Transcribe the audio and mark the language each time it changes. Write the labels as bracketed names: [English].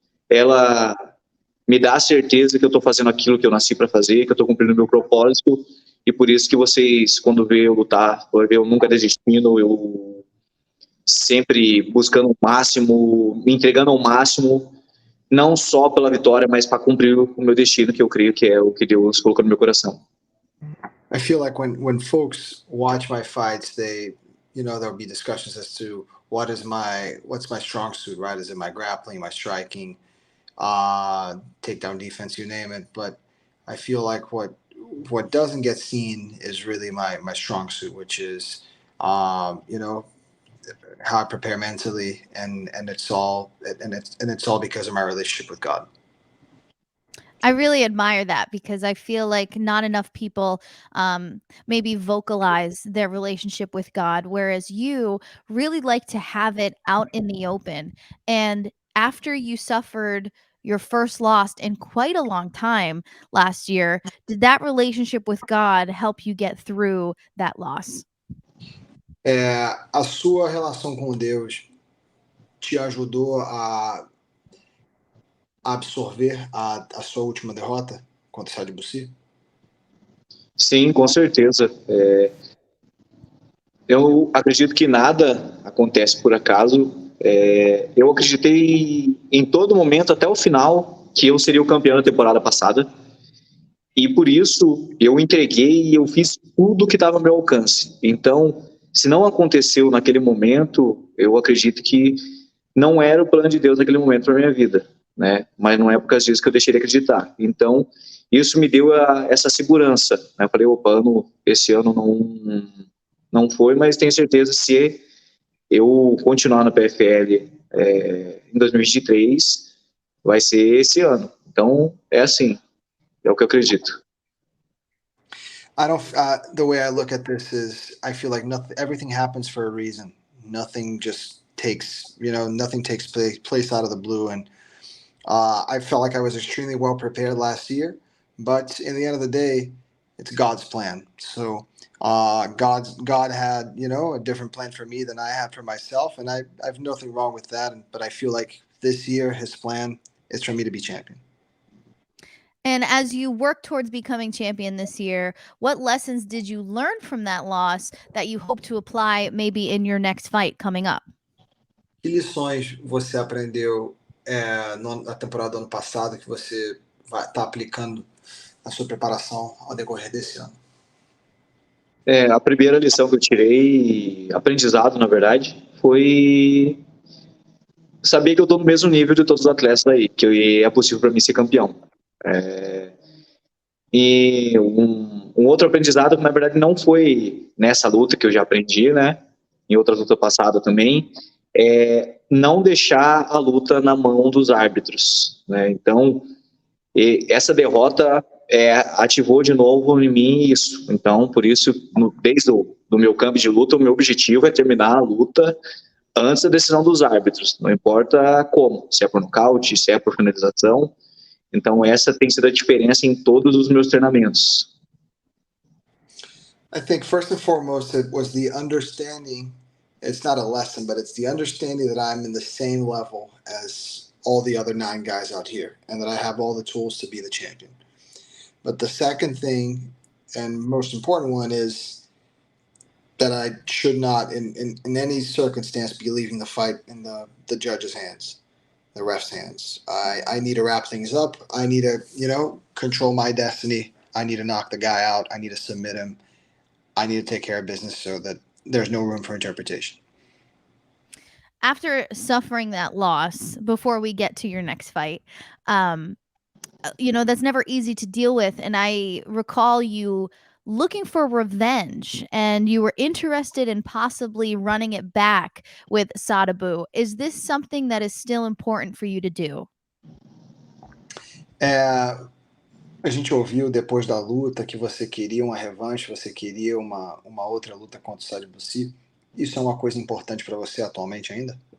[Portuguese] Ela me dá a certeza que eu tô fazendo aquilo que eu nasci para fazer, que eu tô cumprindo o meu propósito, e por isso que vocês, quando vê eu lutar, vai ver eu nunca desistindo, eu sempre buscando o máximo, me entregando ao máximo, não só pela vitória, mas para cumprir o meu destino, que eu creio que é o que Deus colocou no meu coração. [English] I feel like when folks watch my fights, there'll be discussions as to what's my strong suit, right? Is it my grappling, my striking, takedown defense, you name it. But I feel like what doesn't get seen is really my strong suit, which is how I prepare mentally, and it's all because of my relationship with God. I really admire that because I feel like not enough people maybe vocalize their relationship with God, whereas you really like to have it out in the open. And after you suffered your first loss in quite a long time last year, did that relationship with God help you get through that loss? [Portuguese] A sua relação com Deus te ajudou a absorver a sua última derrota contra o Sadibussi? Sim, com certeza. Eu acredito que nada acontece por acaso. Eu acreditei em todo momento, até o final, que eu seria o campeão da temporada passada. E por isso eu entreguei e eu fiz tudo que estava ao meu alcance. Então, se não aconteceu naquele momento, eu acredito que não era o plano de Deus naquele momento para minha vida, né? Mas não é por causa disso que eu deixei de acreditar. Então, isso me deu essa segurança, né? Eu falei, opa, esse ano não foi, mas tenho certeza que se eu continuar na PFL em 2023, vai ser esse ano. Então, é assim, é o que eu acredito. [English] I don't. The way I look at this is, I feel like everything happens for a reason. Nothing just nothing takes place out of the blue. And I felt like I was extremely well prepared last year, but in the end of the day, it's God's plan. So God had a different plan for me than I had for myself, and I have nothing wrong with that. But I feel like this year His plan is for me to be champion. And as you work towards becoming champion this year, what lessons did you learn from that loss that you hope to apply maybe in your next fight coming up? [Portuguese] Que lições você aprendeu na temporada do ano passado que você vai estar aplicando na sua preparação ao decorrer desse ano? A primeira lição que eu tirei, aprendizado, na verdade, foi saber que eu estou no mesmo nível de todos os atletas aí, que é possível para mim ser campeão. E um outro aprendizado que, na verdade, não foi nessa luta que eu já aprendi, né? Em outra luta passada também, é não deixar a luta na mão dos árbitros, né? Então, essa derrota ativou de novo em mim isso. Então, por isso, desde do meu campo de luta, o meu objetivo é terminar a luta antes da decisão dos árbitros. Não importa como, se é por nocaute, se é por finalização. Então, essa tem sido a diferença em todos os meus treinamentos. [English] I think first and foremost it was the understanding. It's not a lesson, but it's the understanding that I'm in the same level as all the other 9 guys out here, and that I have all the tools to be the champion. But the second thing, and most important one, is that I should not, in any circumstance, be leaving the fight in the judge's hands, the ref's hands. I need to wrap things up. I need to, control my destiny. I need to knock the guy out. I need to submit him. I need to take care of business so that there's no room for interpretation. After suffering that loss, before we get to your next fight, that's never easy to deal with. And I recall you looking for revenge, and you were interested in possibly running it back with Sadabu. Is this something that is still important for you to do? [Portuguese] A gente ouviu depois da luta que você queria uma revanche, você queria uma outra luta contra o Sadibussi. Isso é uma coisa importante para você atualmente ainda?